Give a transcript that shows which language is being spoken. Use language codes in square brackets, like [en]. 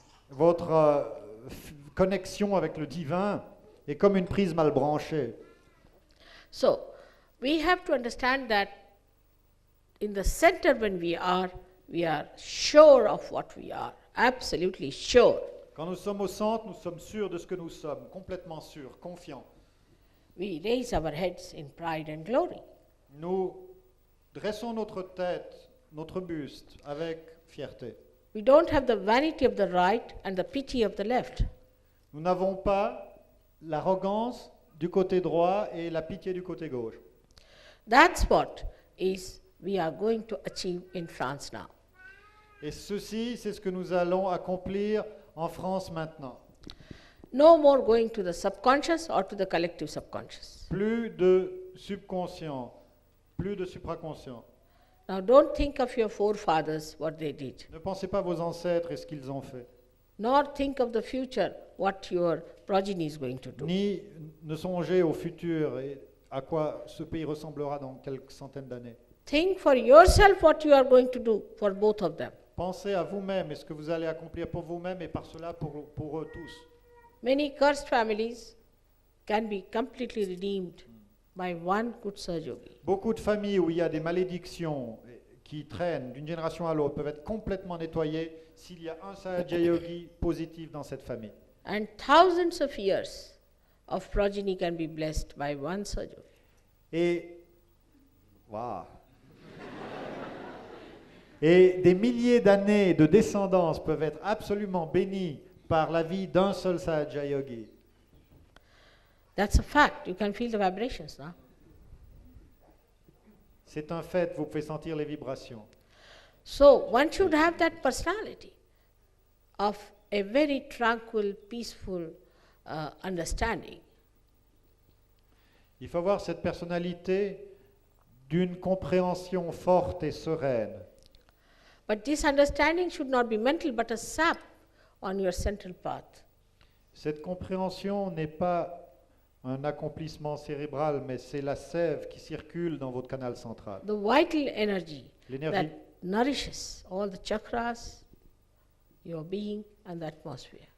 [fr] votre connexion avec le divin est comme une prise mal branchée. [en] So, we have to understand that in the center when we are sure of what we are, absolutely sure. [fr] Quand nous sommes au centre, nous sommes sûrs de ce que nous sommes, complètement sûrs, confiants. [en] We raise our heads in pride and glory. [fr] Nous dressons notre tête, notre buste avec fierté. [en] We don't have the vanity of the right and the pity of the left. [fr] Nous n'avons pas l'arrogance du côté droit et la pitié du côté gauche. [en] That's what is we are going to achieve in France now. [fr] Et ceci, c'est ce que nous allons accomplir en France maintenant. [en] No more going to the subconscious or to the collective subconscious. [fr] Plus de subconscient, plus de supraconscient. [en] Now don't think of your forefathers, what they did. [fr] Ne pensez pas à vos ancêtres et ce qu'ils ont fait. [en] Nor think of the future, what your progeny is going to do. [fr] Ni ne songez au futur et à quoi ce pays ressemblera dans quelques centaines d'années. [en] Think for yourself what you are going to do for both of them. [fr] Pensez à vous-même et ce que vous allez accomplir pour vous-même et par cela pour eux tous. [en] Many cursed families can be completely redeemed by one good Sahajogi. [fr] Beaucoup de familles où il y a des malédictions qui traînent d'une génération à l'autre peuvent être complètement nettoyées s'il y a un Sahaja Yogi positif dans cette famille. [en] And thousands of years of progeny can be blessed by one Sahajogi. [fr] Et, waouh. Et des milliers d'années de descendance peuvent être absolument bénies par la vie d'un seul Sahaja Yogi. [en] That's a fact. You can feel the vibrations now. [fr] C'est un fait, vous pouvez sentir les vibrations. [en] So one should have that personality of a very tranquil, peaceful understanding. [fr] Il faut avoir cette personnalité d'une compréhension forte et sereine. [en] But this understanding should not be mental, but a sap on your central path. [fr] Cette compréhension n'est pas un accomplissement cérébral, mais c'est la sève qui circule dans votre canal central. [en] The vital energy [fr] L'énergie, [en] that nourishes all the chakras, your being, and the atmosphere.